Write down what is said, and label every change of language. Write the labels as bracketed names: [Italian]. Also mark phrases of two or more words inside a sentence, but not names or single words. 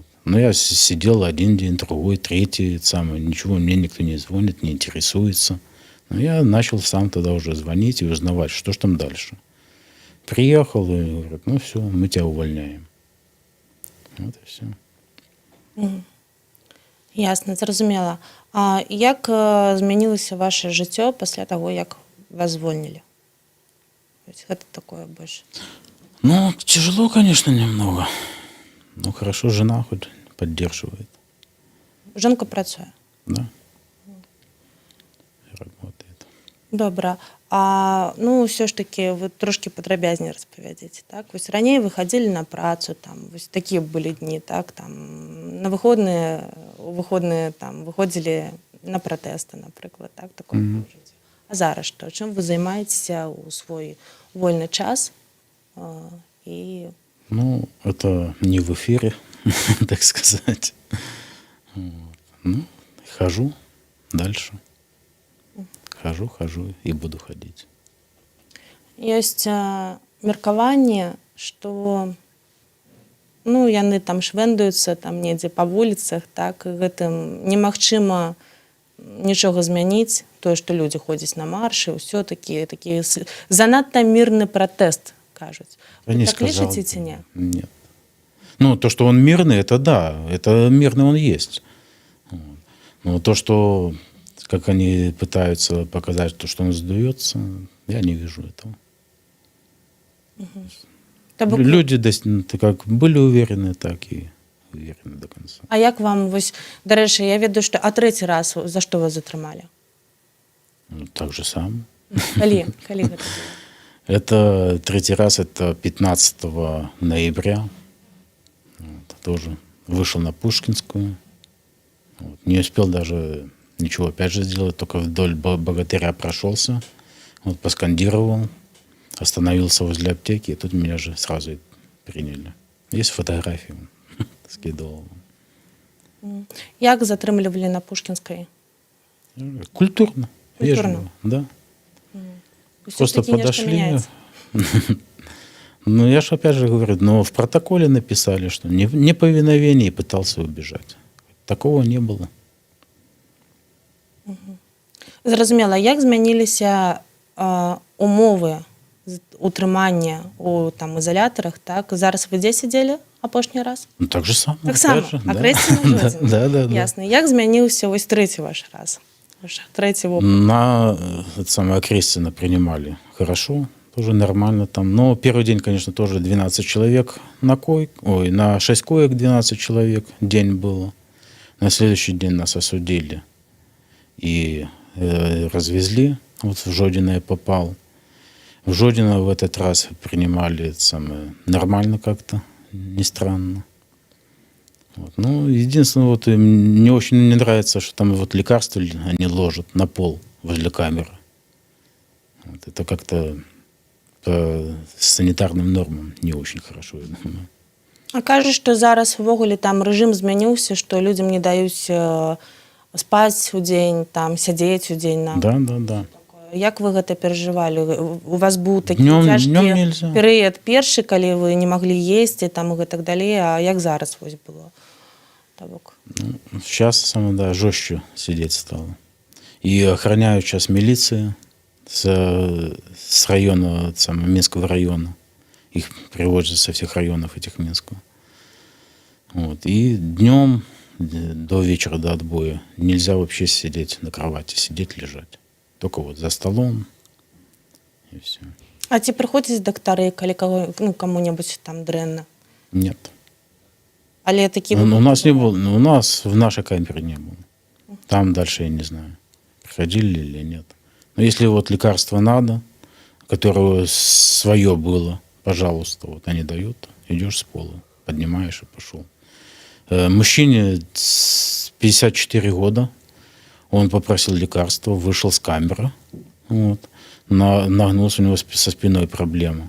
[Russian] Но я сидел один день, другой, третий, ничего, мне никто не звонит, не интересуется. Но я начал сам тогда уже звонить и узнавать, что ж там дальше. Приехал и говорят, ну все, мы тебя увольняем. Вот и все. Ясно, [Belarusian] зразумела. А як змянілася ваше жыццё пасля таго, як вас звольнілі? Гэта такое больше. [Russian] Ну, тяжело, конечно, немного. Ну, хорошо, жена хоть поддерживает. [Belarusian] Жонка працуе? [Russian] Да. Работает. [Belarusian] Добра. А ну ўсё ж таки вы трошки падрабязней распавядзіце, так? Вось раней вы хадзілі на працу, там вось такія былі дні, так, там на выходныя там выходзілі на пратэсты, напрыклад, так, такое жыццё. А зараз што? Чым вы займаецеся ў свой вольны час? [Russian] И Ну, это не в эфире, так сказать. Вот. Ну, хожу дальше. Хожу и буду ходить. [Belarusian] ёсць меркаванне, што ну, яны там швэндаюцца там недзе па вуліцах, так, і гэтым немагчыма нічога змяніць, тое, што людзі ходзяць на маршы, ўсё такі занадта мірны пратэст, кажуць. [Russian] Я [Belarusian] Вы не так [Russian] сказал. [Belarusian] лічыце ці не? [Russian] Нет. Ну, то, что он мирный, это да, это мирный он есть. Вот. Но то, что, как они пытаются показать, то, что он сдается, я не вижу этого. [Belarusian] То бок, [Russian] Люди как были уверены, так и уверены до конца. [Belarusian] а як вам, вось, дарэчы, я ведаю, што а трэці раз за што вас затрымалі? [Russian] Ну, так же самое. [Belarusian] Калі гэта было? [Russian] Это третий раз, это 15 ноября. Вот. тоже вышел на Пушкинскую. Вот. Не успел даже ничего опять же сделать, только вдоль Богатыря прошелся, вот, поскандировал, остановился возле аптеки, и тут меня же сразу и приняли. Есть фотографии, скидывал. [Belarusian] Як затрымлівалі на Пушкінскай? [Russian] Культурно, Культурно. вежливо, да. Просто [Belarusian] Всё-таки нешта [Russian] подошли. [Belarusian] мяняецца. [Russian] Ну, я же опять же говорю, но в протоколе написали, что неповиновение и пытался убежать. Такого не было. [Belarusian] Зразумела, як змяніліся умовы утрымання у там ізалятарах, так? Зараз ви дзе сядзелі апошні раз? [Russian] Ну, так же самое. Так опять само, же, а да. [Belarusian] трэці на жодзін. [Russian] Да. [Belarusian] Ясна. Як змяніўся вось трэці ваш раз? Ваш трэці опыт? [Russian] На это самое Крестина принимали хорошо, тоже нормально там. Но первый день, конечно, тоже 12 человек на 6 коек 12 человек день было. На следующий день нас осудили и развезли. Вот в Жодино я попал. В Жодино в этот раз принимали нормально как-то, не странно. Вот. Ну, единственное, вот мне очень не нравится, что там вот лекарства они ложат на пол возле камеры. Вот. Это как-то по санитарным нормам не очень хорошо, я думаю. [Belarusian] А кажа, што зараз увогуле там рэжым змяніўся, што людзям не даюць спаць у дзень, там сядзець у дзень на. [Russian] Да. [Belarusian] Як вы гэта перажывалі? У вас быў такі [Russian] Днём [Belarusian] цяжкі [Russian] нельзя. [Belarusian] перыяд першы, калі вы не маглі есці там і гэтак далей, а як зараз вось было? [Russian] Сейчас жестче сидеть стало. И охраняют сейчас милиция с района, Минского района. Их привозят со всех районов этих Минского. Вот. И днем до вечера, до отбоя нельзя вообще сидеть на кровати, сидеть, лежать. Только вот за столом и все. [Belarusian] А ці прыходзяць дактары, калі каму-небудзь там дрэнна? [Russian] Нет. [Belarusian] Але такі [Russian] У нас не было, у нас в нашей камере не было. Там дальше я не знаю, приходили или нет. Но если вот лекарство надо, которое свое было, пожалуйста, вот они дают, идешь с пола, поднимаешь и пошел. Мужчине 54 года, он попросил лекарства, вышел с камеры, вот, нагнулся, у него со спиной проблема.